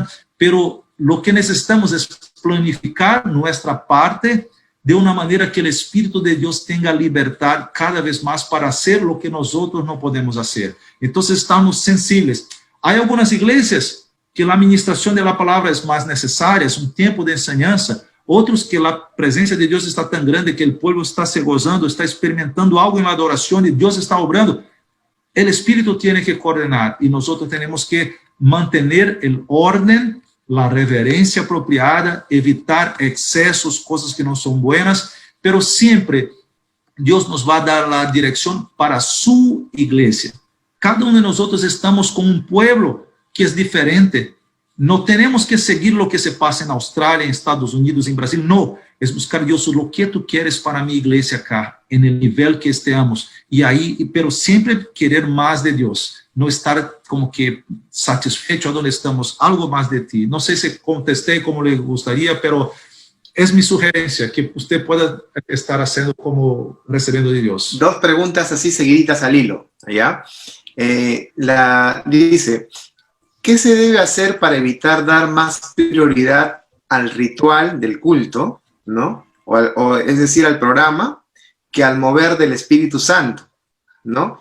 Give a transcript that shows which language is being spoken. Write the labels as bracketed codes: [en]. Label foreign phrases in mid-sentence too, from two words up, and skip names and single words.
[es] Pero lo que necesitamos es planificar nuestra parte de una manera que el Espíritu de Dios tenga libertad cada vez más para hacer lo que nosotros no podemos hacer. Entonces estamos sensibles. Hay algunas iglesias que la administración de la palabra es más necesaria, es un tiempo de enseñanza. [pt] Outros que a presença de Deus está tão grande que o povo está se gozando, está experimentando algo na adoração e Deus está obrando. O Espírito tem que coordenar e nós temos que manter o ordem, a reverência apropriada, evitar excessos, coisas que não são [es] buenas, pero [pt] sempre Deus nos vai dar a direção para sua igreja. Cada de nós estamos com um povo que é diferente. Não temos que seguir o que se passa em Austrália, em Estados Unidos, em Brasil. Não, é buscar Deus o que tu queres para minha igreja acá, [es] en el nível que estemos. [pt] E aí, pero sempre querer mais de Deus. Não estar como que satisfeito onde estamos, algo mais de ti. Não sei se contestei como lhe gostaria, pero é minha sugerência que você pueda estar fazendo como recebendo de Deus. [es] Dos preguntas así seguiditas al hilo, ¿ya? Dice, ¿qué se debe hacer para evitar dar más prioridad al ritual del culto, ¿no? Es decir, al programa, que al mover del Espíritu Santo, ¿no?